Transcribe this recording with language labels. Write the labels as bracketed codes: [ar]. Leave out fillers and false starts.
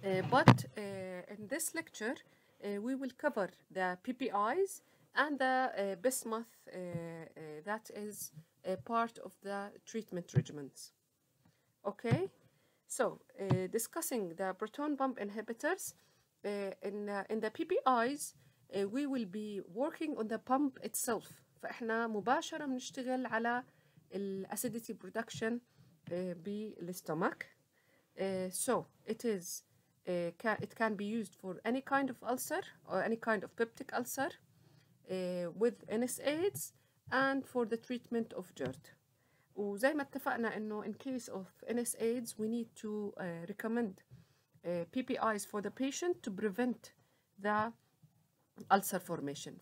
[en] But in this lecture we will cover the PPIs and the bismuth that is a part of the treatment regimens. Okay, so discussing the proton pump inhibitors, in the PPIs we will be working on the pump itself. [ar] فإحنا مباشرة بنشتغل على acidity production بالstomach. [en] So it can be used for any kind of ulcer or any kind of peptic ulcer with NSAIDs and for the treatment of GERD. [ar] وزي ما اتفقنا إنه [en] in case of NSAIDs we need to recommend PPIs for the patient to prevent the ulcer formation.